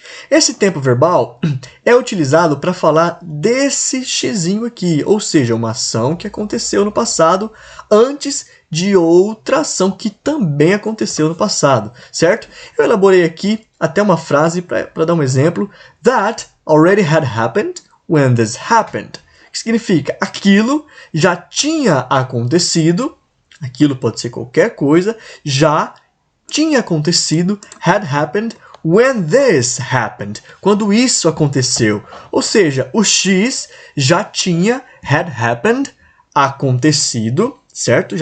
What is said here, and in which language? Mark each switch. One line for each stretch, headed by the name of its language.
Portuguese: Esse tempo verbal é utilizado para falar desse xizinho aqui, ou seja, uma ação que aconteceu no passado antes de outra ação que também aconteceu no passado, certo? Eu elaborei aqui até uma frase para dar um exemplo.
English: That already had happened when this happened.
Portuguese: Que significa, aquilo já tinha acontecido, aquilo pode ser qualquer coisa, já tinha acontecido,
English: had happened, when this happened,
Portuguese: quando isso aconteceu. Ou seja, o X já tinha, had happened, acontecido, certo?